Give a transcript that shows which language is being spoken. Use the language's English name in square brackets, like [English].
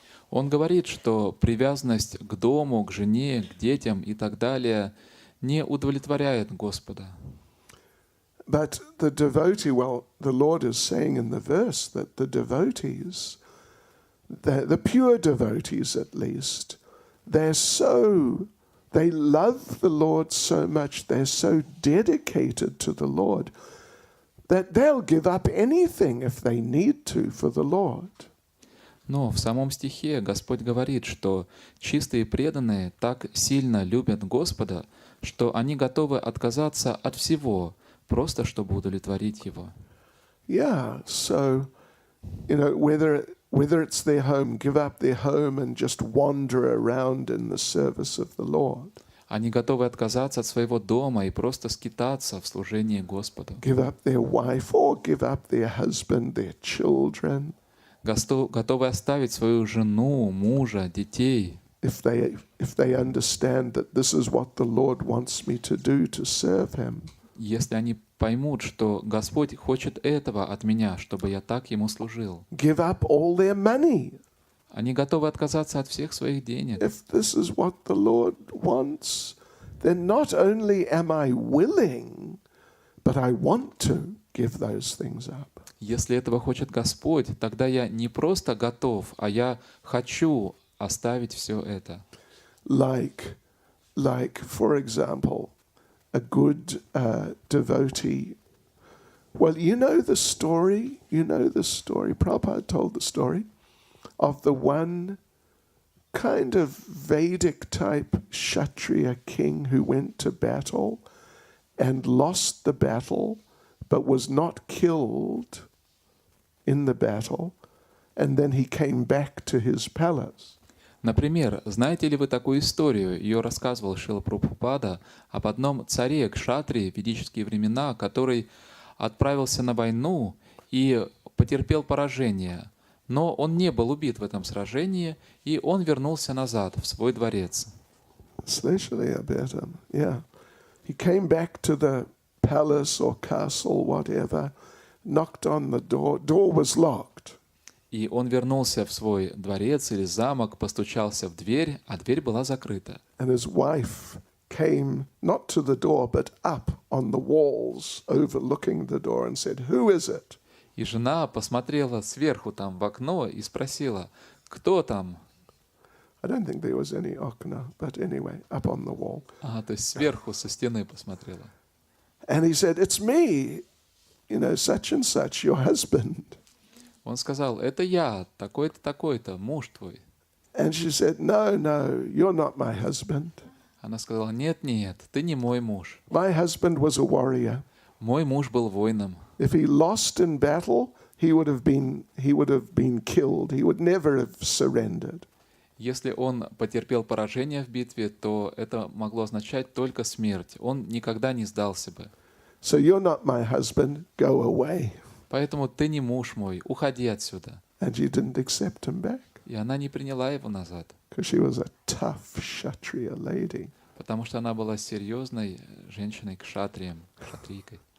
[Russian] Он говорит, что привязанность к дому, к жене, к детям и так далее не удовлетворяет Господа. [English] But the devotee, well, the Lord is saying in the verse that the devotees, the pure devotees at least, they love the Lord so much, they're so dedicated to the Lord, that they'll give up anything if they need to for the Lord. [Russian] Но в самом стихе Господь говорит, что чистые преданные так сильно любят Господа, что они готовы отказаться от всего, просто чтобы удовлетворить Его. [English] Yeah, so, whether it's their home, give up their home and just wander around in the service of the Lord. [Russian] Они готовы отказаться от своего дома и просто скитаться в служении Господу. [English] Give up their wife or give up their husband, their children. [Russian] Готовы оставить свою жену, мужа, детей. [English] If they understand that this is what the Lord wants me to do to serve Him. [Russian] Если они поймут, что Господь хочет этого от меня, чтобы я так Ему служил. [English] Give up all their money. [Russian] Они готовы отказаться от всех своих денег. [English] If this is what the Lord wants, then not only am I willing, but I want to give those things up. [Russian] Если этого хочет Господь, тогда я не просто готов, а я хочу оставить все это. [English] Like, for example, a good devotee. Well, you know the story. Prabhupada told the story of the one kind of Vedic type Kshatriya king who went to battle and lost the battle, but was not killed in the battle, and then he came back to his palace. [Russian] Например, знаете ли вы такую историю? Ее рассказывал Шрила Прабхупада об одном царе Кшатрии в ведические времена, который отправился на войну и потерпел поражение. Но он не был убит в этом сражении, и он вернулся назад в свой дворец. Слышали об этом? [English] Yeah. He came back to the palace or castle, whatever, knocked on the door. Door was locked. [Russian] И он вернулся в свой дворец или замок, постучался в дверь, а дверь была закрыта. [English] And his wife came not to the door, but up on the walls overlooking the door and said, "Who is it?" [Russian] И жена посмотрела сверху там в окно и спросила, кто там? [English] I don't think there was any [Russian] okna, [English] but anyway, up on the wall. [Russian] То есть сверху со стены посмотрела. [English] And he said, it's me, such and such, your husband. [Russian] Он сказал, это я, такой-то, такой-то, муж твой. [English] And she said, no, you're not my husband. [Russian] Она сказала, нет, нет, ты не мой муж. [English] My husband was a warrior. [Russian] Мой муж был воином. [English] If he lost in battle, he would have been killed. He would never have surrendered. [Russian] Если он потерпел поражение в битве, то это могло означать только смерть. Он никогда не сдался бы. [English] So you're not my husband, go away. [Russian] Поэтому ты не муж мой, уходи отсюда. [English] And she didn't accept him back. [Russian] И она не приняла его назад. [English] Because she was a tough Kshatriya lady. [Russian] Потому что она была серьезной женщиной, кшатрием, кшатрийкой.